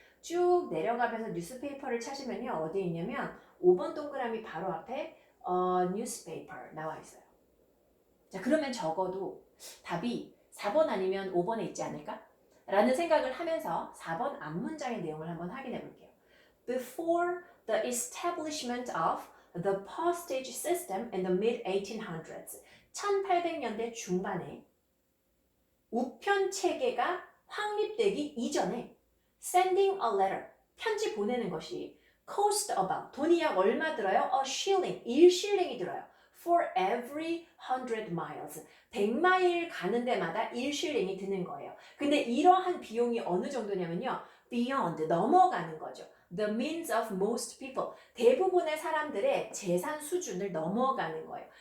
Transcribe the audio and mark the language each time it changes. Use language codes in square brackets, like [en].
[ko] 쭉 내려가면서 뉴스페이퍼를 찾으면요. 어디에 있냐면 5번 동그라미 바로 앞에 뉴스페이퍼 나와 있어요. 자, 그러면 적어도 답이 4번 아니면 5번에 있지 않을까? 라는 생각을 하면서 4번 앞문장의 내용을 한번 확인해 볼게요. [en] Before the establishment of the postage system in the mid-1800s, [ko] 1800년대 중반에 우편 체계가 확립되기 이전에 [en] sending a letter, [ko] 편지 보내는 것이 [en] cost about, [ko] 돈이 약 얼마 들어요? [en] a shilling, [ko] 1실링이 들어요. [en] for every 100 miles, [ko] 100마일 가는 데마다 1실링이 드는 거예요. 근데 이러한 비용이 어느 정도냐면요. [en] beyond, [ko] 넘어가는 거죠. [en] The means of most people, [ko] 대부분의 사람들의 재산 수준을 넘어가는 거예요.